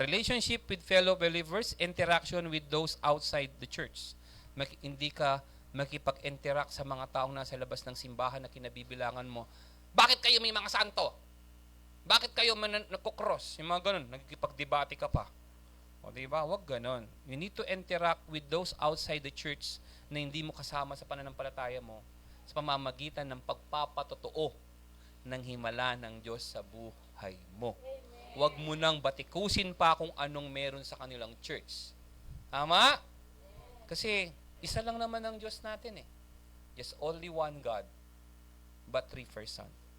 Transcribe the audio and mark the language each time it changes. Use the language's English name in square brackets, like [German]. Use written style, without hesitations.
[English] Relationship with fellow believers, interaction with those outside the church. [Filipino] Hindi ka makipag-interact sa mga taong nasa labas ng simbahan na kinabibilangan mo. Bakit kayo may mga santo? Bakit kayo nagkukross? Yung mga ganun, nagkipag-debate ka pa. O diba? Huwag ganun. [English] You need to interact with those outside the church [Filipino] na hindi mo kasama sa pananampalataya mo sa pamamagitan ng pagpapatotoo ng himala ng Diyos sa buhay mo. Huwag mo nang batikusin pa kung anong meron sa kanilang church. Tama? Kasi isa lang naman ang Diyos natin eh. [English] Just only one God, but three person.